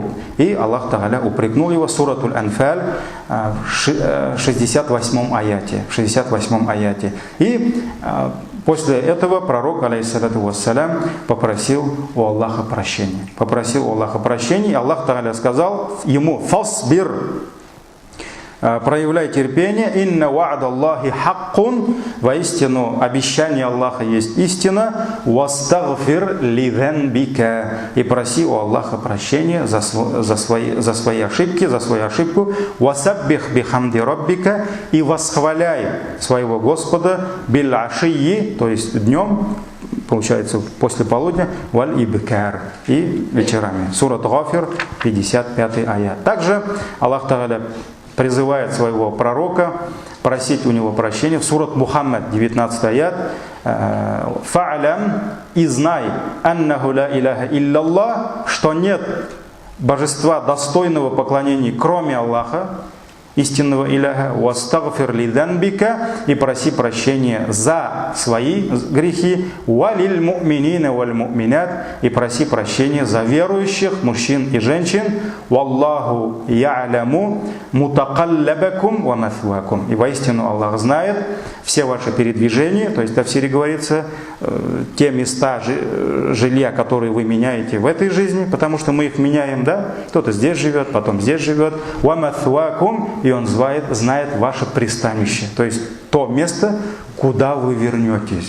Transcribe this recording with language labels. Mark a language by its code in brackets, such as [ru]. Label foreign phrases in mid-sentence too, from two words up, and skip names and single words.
[ru] И Аллах Тааля упрекнул его, суратуль Анфаль, в 68 аяте. И после этого пророк, алейхиссалату вассалям, попросил у Аллаха прощения. И Аллах Тааля сказал ему: «Фасбир», проявляй терпение, [ar] «إن وعد الله حق», [ru] воистину обещание Аллаха есть истина, [ar] «واستغفر لذنبك», [ru] и проси у Аллаха прощения за свои ошибки, за свою ошибку, [ar] «وسبح بحمد ربك», [ru] и восхваляй своего Господа, [ar] «بالعشي», [ru] то есть днем, получается после полудня, [ar] «والإبكار», [ru] и вечерами. Сурат Гафир, 55 аят. Также Аллах Тааля призывает своего пророка просить у него прощения. В сурат Мухаммад, 19 аят. «Фа'лям», и знай, [ar] «أنه لا إله إلا الله», [ru] что нет божества достойного поклонения, кроме Аллаха, истинного иляха, [ar] «واستغفر لذنبك», [ru] и проси прощения за свои грехи, [ar] «وللمؤمنين والمؤمنات», [ru] и проси прощения за верующих мужчин и женщин, [ar] «والله يعلم متقلبكم ومثواكم», [ru] и воистину Аллах знает все ваши передвижения, то есть в тафсире говорится, те места жилья, которые вы меняете в этой жизни, потому что мы их меняем, да, кто-то здесь живет, потом здесь живет, [ar] «ومثواكم», [ru] и Он знает ваше пристанище, то есть то место, куда вы вернетесь.